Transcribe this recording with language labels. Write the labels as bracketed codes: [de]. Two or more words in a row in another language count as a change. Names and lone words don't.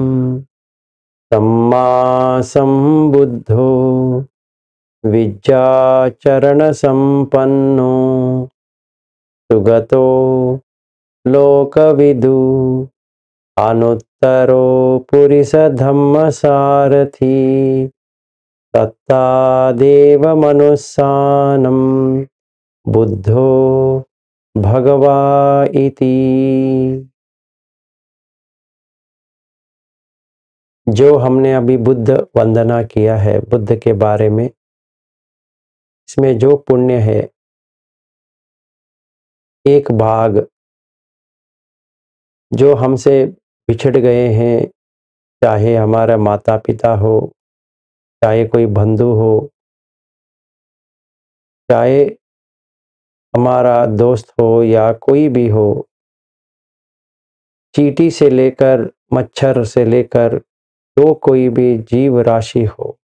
[pi] सम्मा संबुद्धो विद्याचरण संपन्नो सुगतो लोकविदु। अनुत्तरो पुरिस धम्म सारथी तत्तादेव मनुस्सानं बुद्धो भगवा इति। [hi] जो हमने अभी बुद्ध वंदना किया है, बुद्ध के बारे में, इसमें जो पुण्य है, एक भाग जो हमसे बिछड़ गए हैं, चाहे हमारा माता पिता हो, चाहे कोई बंधु हो, चाहे हमारा दोस्त हो या कोई भी हो, चींटी से लेकर मच्छर से लेकर जो कोई भी जीव राशि हो,